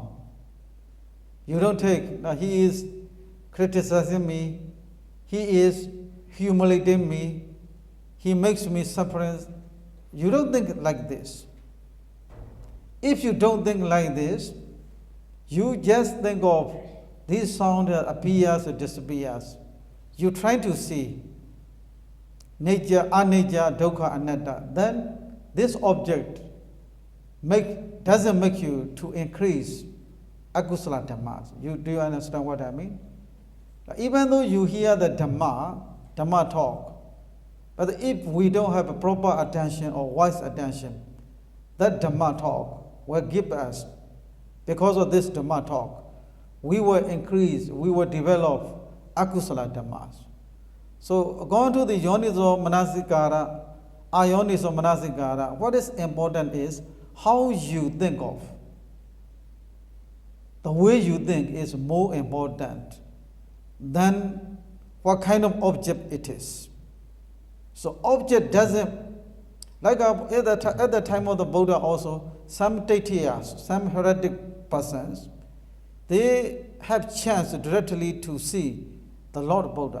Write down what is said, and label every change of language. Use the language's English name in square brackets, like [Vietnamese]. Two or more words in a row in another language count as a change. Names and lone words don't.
[English] You don't take, now he is criticizing me, he is humiliating me, he makes me suffering. You don't think like this. If you don't think like this, you just think of this sound appears or disappears. You try to see nature, [Pali] anicca, dukkha, anatta. [English] Then this object doesn't make you to increase [Pali] akusala dhammas. [English] Do you understand what I mean? Even though you hear the Dhamma talk, but if we don't have a proper attention or wise attention, that Dhamma talk will give us, because of this Dhamma talk, we will increase, we will develop [Pali] akusala dhammas. [English] So going to the [Pali] yoniso manasikara, ayoniso manasikara, [English] what is important is how you think of. The way you think is more important than what kind of object it is. So object doesn't, like at the time of the Buddha also, some Taitiyas, some heretic persons, they have chance directly to see the Lord Buddha.